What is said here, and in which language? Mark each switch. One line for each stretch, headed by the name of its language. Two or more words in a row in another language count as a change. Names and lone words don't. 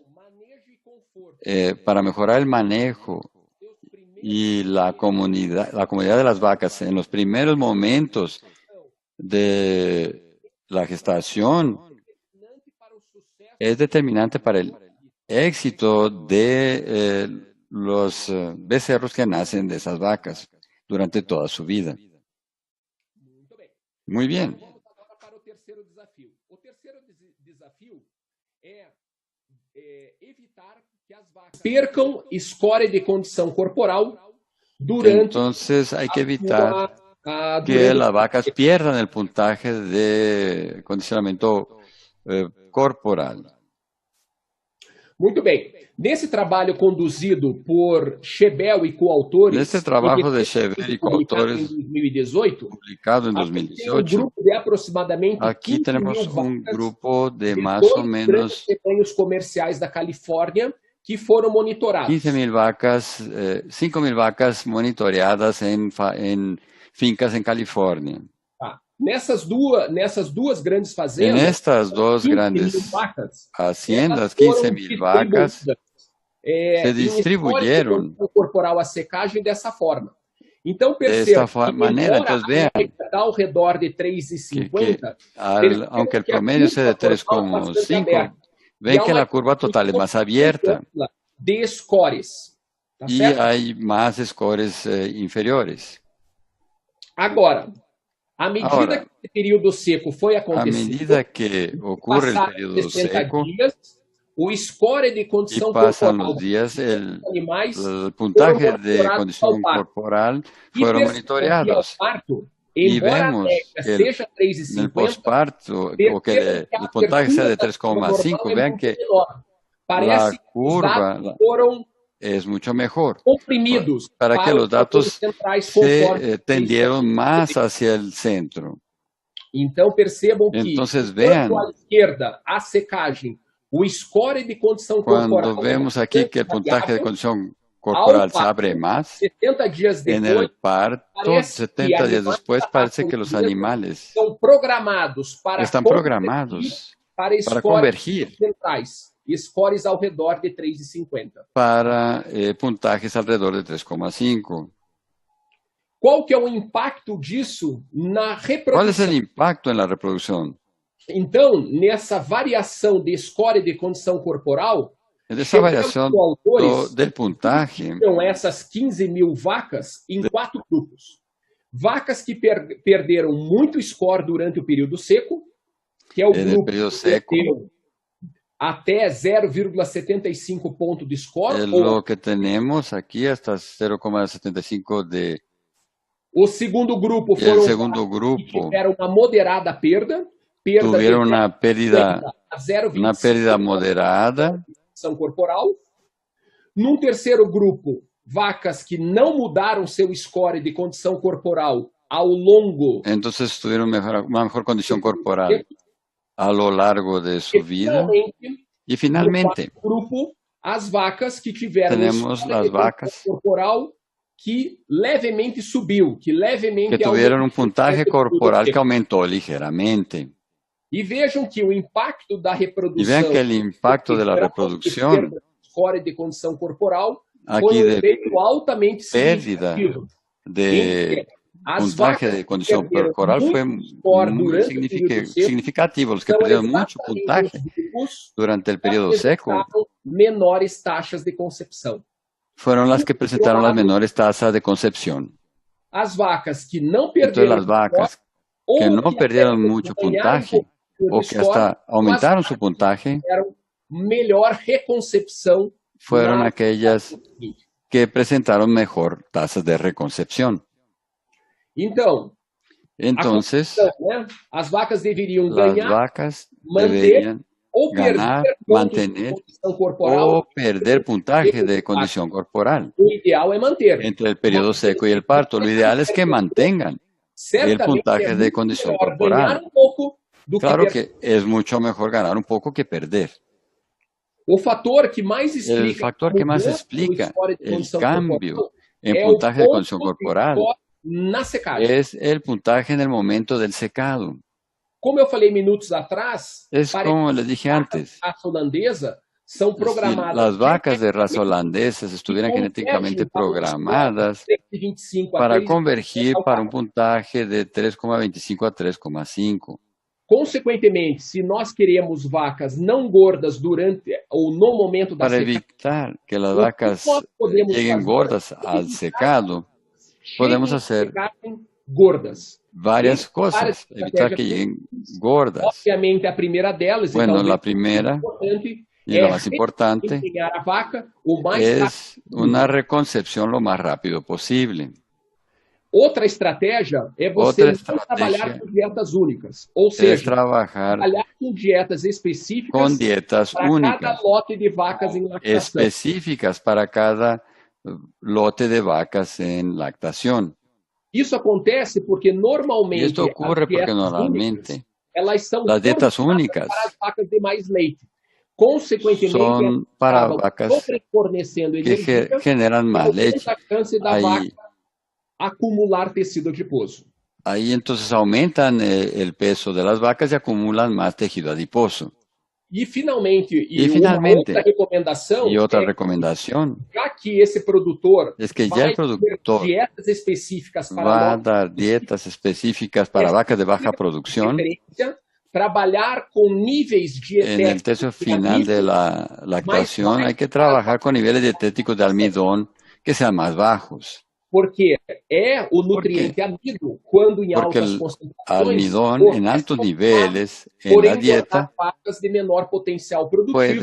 Spanish: para mejorar el manejo y la comunidad de las vacas en los primeros momentos de la gestación es determinante para el éxito de los becerros que nacen de esas vacas durante toda su vida. Muy bien.
Portuguese: Percam score de condição corporal durante.
Spanish: Entonces hay que evitar que las vacas pierdan el puntaje de condicionamiento corporal.
Portuguese: Muito bem. Nesse trabalho conduzido por Chebel e coautores, nesse trabalho de Chebel e coautores, em 2018, publicado em 2018, grupo de aproximadamente aqui temos grupo de mais ou menos rebanhos comerciais da Califórnia que foram monitorados.
Spanish: 15,000 vacas, 5,000 vacas monitoreadas em fincas em Califórnia.
Portuguese: nessas duas grandes
Spanish: En
Portuguese: fazendas,
Spanish: estas dos 15.000 grandes vacas, haciendas,
Portuguese: elas foram 15.000 vacas distribuídas
Spanish: se
Portuguese: em score de
Spanish: distribuyeron
Portuguese: condição corporal à secagem dessa forma. Então,
Spanish: de
Portuguese: perceba
Spanish: esta
Portuguese: que,
Spanish: manera.
Portuguese: embora
Spanish: Entonces
Portuguese: a
Spanish: vean
Portuguese: média está ao redor de
Spanish: que
Portuguese: 3,50,
Spanish: aunque el
Portuguese: perceba que a
Spanish: promedio sea de
Portuguese: curva total é bastante
Spanish: 3,5,
Portuguese: aberta. E
Spanish: ven
Portuguese: há
Spanish: que
Portuguese: uma
Spanish: la curva total es más abierta
Portuguese: ampla de scores. Tá
Spanish: y
Portuguese: certo?
Spanish: hay más scores inferiores.
Portuguese: Agora, à medida
Spanish: Ahora,
Portuguese: que esse período seco foi
Spanish: a
Portuguese: acontecendo,
Spanish: medida que ocurre el
Portuguese: passaram
Spanish: periodo
Portuguese: 60
Spanish: seco
Portuguese: dias, o score de
Spanish: y
Portuguese: condição
Spanish: pasan
Portuguese: corporal
Spanish: los días,
Portuguese: dos animais
Spanish: el
Portuguese: foram
Spanish: puntaje de
Portuguese: monitorados ao
Spanish: condición
Portuguese: parto.
Spanish: corporal
Portuguese: E
Spanish: fueron
Portuguese: percebam que ao
Spanish: monitoreados.
Portuguese: parto,
Spanish: Y
Portuguese: embora a
Spanish: vemos
Portuguese: média
Spanish: que
Portuguese: seja
Spanish: en el
Portuguese: 3,50,
Spanish: posparto, o que
Portuguese: percebam que a
Spanish: el puntaje sea
Portuguese: abertura
Spanish: de
Portuguese: da curva normal
Spanish: 3,5,
Portuguese: é
Spanish: vean
Portuguese: muito
Spanish: que
Portuguese: menor. Parece
Spanish: la
Portuguese: que os dados
Spanish: curva
Portuguese: foram
Spanish: es mucho mejor,
Portuguese: comprimidos
Spanish: para que
Portuguese: para os
Spanish: los
Portuguese: fatores
Spanish: datos
Portuguese: centrais conforme
Spanish: se tendieron más hacia el centro.
Portuguese: Então, percebam que,
Spanish: Entonces
Portuguese: enquanto à
Spanish: vean,
Portuguese: esquerda, a secagem, o score de condição
Spanish: cuando
Portuguese: corporal é
Spanish: vemos aquí que el
Portuguese: bastante
Spanish: puntaje de
Portuguese: variável,
Spanish: condición
Portuguese: ao
Spanish: corporal se
Portuguese: parto,
Spanish: abre más,
Portuguese: 70 dias
Spanish: en
Portuguese: depois,
Spanish: el parto,
Portuguese: parece que
Spanish: 70 días
Portuguese: animais
Spanish: después,
Portuguese: da
Spanish: parece
Portuguese: raça
Spanish: que los
Portuguese: holandesa
Spanish: animales
Portuguese: estão programados para
Spanish: están
Portuguese: convergir
Spanish: programados
Portuguese: para
Spanish: para
Portuguese: scores
Spanish: convergir
Portuguese: centrais, scores ao redor de 3,50.
Spanish: para puntajes alrededor de 3,5.
Portuguese: Qual que é o impacto disso na
Spanish: ¿Cuál es el
Portuguese: reprodução?
Spanish: impacto en la reproducción?
Portuguese: Então, nessa variação de score de condição corporal,
Spanish: En esa
Portuguese: chegamos
Spanish: variación
Portuguese: com autores
Spanish: del puntaje,
Portuguese: dividiram essas 15.000 vacas em 4 grupos. Vacas que perderam muito score durante o período seco, que é o
Spanish: en el
Portuguese: grupo
Spanish: periodo
Portuguese: que
Spanish: seco,
Portuguese: perdeu até 0,75 ponto de score,
Spanish: es
Portuguese: ou
Spanish: lo que tenemos aquí hasta 0,75 de...
Portuguese: o segundo grupo
Spanish: Y el
Portuguese: foram
Spanish: segundo
Portuguese: vacas que
Spanish: grupo
Portuguese: tiveram uma moderada perda de
Spanish: tuvieron
Portuguese: 0,50 a
Spanish: una
Portuguese: 0,25
Spanish: pérdida moderada.
Portuguese: condição corporal. Num terceiro grupo, vacas que não mudaram seu score de condição corporal ao longo
Spanish: Entonces tuvieron una mejor condición corporal a lo largo de su
Portuguese: e,
Spanish: vida.
Portuguese: finalmente,
Spanish: Y
Portuguese: no
Spanish: finalmente
Portuguese: quarto grupo, as vacas que tiveram um
Spanish: tenemos
Portuguese: score
Spanish: las
Portuguese: de condição
Spanish: vacas
Portuguese: corporal que levemente subiu, que
Spanish: que
Portuguese: levemente
Spanish: tuvieron un
Portuguese: aumentou
Spanish: puntaje
Portuguese: durante o período
Spanish: corporal que
Portuguese: seco.
Spanish: aumentó ligeramente.
Portuguese: E vejam que o impacto da
Spanish: Y vean
Portuguese: reprodução
Spanish: que el impacto de la
Portuguese: grau
Spanish: reproducción
Portuguese: perda de score de condição corporal foi
Spanish: aquí
Portuguese: um
Spanish: de
Portuguese: efeito altamente
Spanish: pérdida
Portuguese: significativo. Em
Spanish: de
Portuguese: que as
Spanish: puntaje
Portuguese: vacas
Spanish: de
Portuguese: que
Spanish: condición
Portuguese: perderam
Spanish: corporal fue
Portuguese: muito score
Spanish: muy
Portuguese: durante o período seco
Spanish: significativo. Los que
Portuguese: são
Spanish: perdieron mucho
Portuguese: exatamente
Spanish: puntaje
Portuguese: os grupos
Spanish: durante el
Portuguese: que
Spanish: periodo seco
Portuguese: apresentaram menores taxas de concepção.
Spanish: fueron las
Portuguese: E,
Spanish: que
Portuguese: por outro
Spanish: presentaron las
Portuguese: lado,
Spanish: menores tasas de concepción.
Portuguese: as vacas que não
Spanish: Entonces
Portuguese: perderam
Spanish: las
Portuguese: score
Spanish: vacas que
Portuguese: ou
Spanish: no
Portuguese: que até
Spanish: perdieron mucho
Portuguese: ganharam um
Spanish: puntaje
Portuguese: pouquinho
Spanish: o
Portuguese: de
Spanish: que
Portuguese: score,
Spanish: hasta
Portuguese: são as
Spanish: aumentaron su
Portuguese: vacas que
Spanish: puntaje
Portuguese: tiveram melhor reconcepção
Spanish: fueron
Portuguese: na
Spanish: aquellas
Portuguese: seguinte.
Spanish: que presentaron mejor tasas de reconcepción.
Portuguese: Então, a
Spanish: Entonces,
Portuguese: conclusão, né? As vacas deveriam
Spanish: las
Portuguese: ganhar,
Spanish: vacas
Portuguese: manter
Spanish: deberían
Portuguese: ou perder
Spanish: ganar,
Portuguese: pontos de
Spanish: mantener
Portuguese: condição corporal.
Spanish: o perder puntaje de condición corporal
Portuguese: O ideal é manter.
Spanish: entre el periodo seco y el parto. Lo ideal es que mantengan el
Portuguese: Certamente
Spanish: puntaje
Portuguese: é
Spanish: de
Portuguese: muito
Spanish: condición
Portuguese: melhor ganhar
Spanish: corporal.
Portuguese: um pouco do
Spanish: Claro
Portuguese: que perder.
Spanish: que es mucho mejor ganar un poco que perder.
Portuguese: O fator que mais
Spanish: El
Portuguese: explica
Spanish: factor
Portuguese: a
Spanish: que más
Portuguese: mudança do
Spanish: explica
Portuguese: score de
Spanish: el
Portuguese: condição
Spanish: cambio
Portuguese: corporal
Spanish: en
Portuguese: é o
Spanish: puntaje de condición
Portuguese: ponto de
Spanish: corporal
Portuguese: score na secagem.
Spanish: es el puntaje en el momento del secado.
Portuguese: Como eu falei minutos atrás,
Spanish: Es
Portuguese: parece
Spanish: como les dije
Portuguese: que
Spanish: antes,
Portuguese: a raça holandesa são
Spanish: si
Portuguese: programadas
Spanish: las vacas de raza holandesa estuvieran genéticamente programadas
Portuguese: 3,25 a
Spanish: para
Portuguese: 3,50
Spanish: convergir
Portuguese: ao
Spanish: para
Portuguese: parto.
Spanish: un puntaje de 3,25 a 3,5.
Portuguese: Consequentemente, se nós queremos vacas não gordas durante ou no momento da
Spanish: Para
Portuguese: secagem,
Spanish: evitar que las
Portuguese: o que
Spanish: vacas
Portuguese: nós podemos
Spanish: lleguen
Portuguese: fazer
Spanish: gordas
Portuguese: é
Spanish: al
Portuguese: evitar
Spanish: secado,
Portuguese: que
Spanish: podemos
Portuguese: cheguem
Spanish: hacer
Portuguese: a secagem gordas.
Spanish: varias
Portuguese: Tem várias
Spanish: cosas, evitar que
Portuguese: estratégias.
Spanish: lleguen gordas.
Portuguese: Obviamente, a primeira delas, e
Spanish: Bueno,
Portuguese: talvez
Spanish: la
Portuguese: a mais
Spanish: primera
Portuguese: importante,
Spanish: y la más importante
Portuguese: empenhar a vaca o mais rápido
Spanish: es
Portuguese: possível.
Spanish: una reconcepción lo más rápido posible.
Portuguese: Outra estratégia é você Outra não trabalhar estratégia com dietas únicas, ou
Spanish: Es
Portuguese: seja,
Spanish: trabajar
Portuguese: trabalhar com dietas específicas
Spanish: con dietas
Portuguese: para cada
Spanish: únicas,
Portuguese: lote de vacas em lactação.
Spanish: específicas para cada lote de vacas en lactación.
Portuguese: Isso acontece porque
Spanish: Y
Portuguese: normalmente
Spanish: esto ocurre
Portuguese: as
Spanish: porque
Portuguese: dietas
Spanish: normalmente
Portuguese: únicas, elas são
Spanish: las dietas
Portuguese: formadas
Spanish: únicas
Portuguese: para as vacas de mais leite. Consequentemente, elas
Spanish: son para
Portuguese: acabam
Spanish: vacas
Portuguese: fornecendo
Spanish: que
Portuguese: energia
Spanish: generan
Portuguese: e
Spanish: más leche.
Portuguese: aumenta a chance da
Spanish: Hay,
Portuguese: vaca acumular tecido adiposo.
Spanish: ahí entonces aumentan el peso de las vacas y acumulan más tejido adiposo.
Portuguese: E finalmente,
Spanish: Y
Portuguese: uma outra
Spanish: finalmente, y
Portuguese: recomendação
Spanish: otra
Portuguese: é,
Spanish: recomendación
Portuguese: já que esse produtor
Spanish: es que ya el
Portuguese: vai ter
Spanish: productor
Portuguese: dietas específicas para
Spanish: va a
Portuguese: novos
Spanish: dar dietas específicas para vacas de baja producción.
Portuguese: preferência, trabalhar com níveis
Spanish: En el
Portuguese: dietéticos
Spanish: tercio
Portuguese: de
Spanish: final de
Portuguese: amido
Spanish: la
Portuguese: mais
Spanish: lactación hay que
Portuguese: baixos para
Spanish: trabajar con niveles dietéticos de almidón que sean más bajos.
Portuguese: porque é o
Spanish: ¿Por qué?
Portuguese: nutriente amido, quando em
Spanish: Porque
Portuguese: altas
Spanish: el
Portuguese: concentrações,
Spanish: almidón
Portuguese: o
Spanish: en altos
Portuguese: responsável
Spanish: niveles en
Portuguese: por
Spanish: la
Portuguese: engordar
Spanish: dieta
Portuguese: vacas de menor potencial produtivo